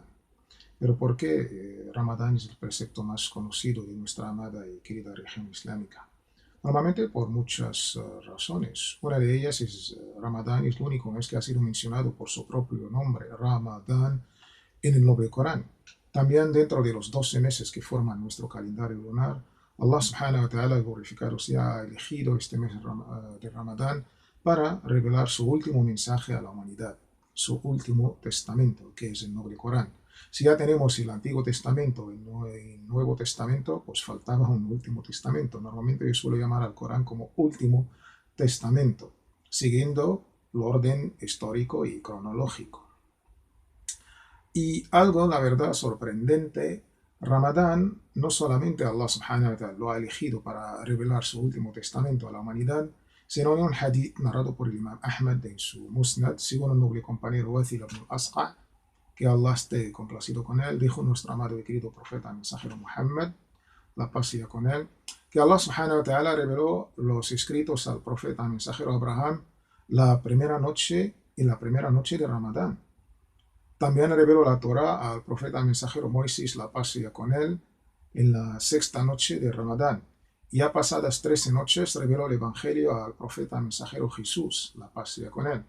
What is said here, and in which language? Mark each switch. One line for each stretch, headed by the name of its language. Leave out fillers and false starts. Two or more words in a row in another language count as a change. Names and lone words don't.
Spanish: Pero ¿por qué Ramadán es el precepto más conocido de nuestra amada y querida región islámica? Normalmente por muchas razones. Una de ellas es Ramadán es el único mes que ha sido mencionado por su propio nombre, Ramadán, en el noble Corán. También dentro de los 12 meses que forman nuestro calendario lunar,
Arabic: الله سبحانه وتعالى,
Spanish: glorificado sea, ha elegido este mes de Ramadán para revelar su último mensaje a la humanidad, su último testamento, que es el noble Corán. Si ya tenemos el Antiguo Testamento y el Nuevo Testamento, pues faltaba un último testamento. Normalmente yo suelo llamar al Corán como último testamento, siguiendo el orden histórico y cronológico. Y algo, la verdad, sorprendente, Ramadán, no solamente
Arabic: الله سبحانه وتعالى
Spanish: lo ha elegido para revelar su último testamento a la humanidad, sino en un hadith narrado por el Imam Ahmad en su Musnad, según el noble compañero Wathil ibn al-Asqa, que Allah esté complacido con él, dijo nuestro amado y querido profeta mensajero Muhammad, la paz sea con él, que
Arabic: الله سبحانه وتعالى
Spanish: reveló los escritos al profeta mensajero Abraham la primera noche de Ramadán. También reveló la Torá al profeta mensajero Moisés, la paz sea con él, en la sexta noche de Ramadán. Y a pasadas 13 noches reveló el Evangelio al profeta mensajero Jesús, la paz sea con él.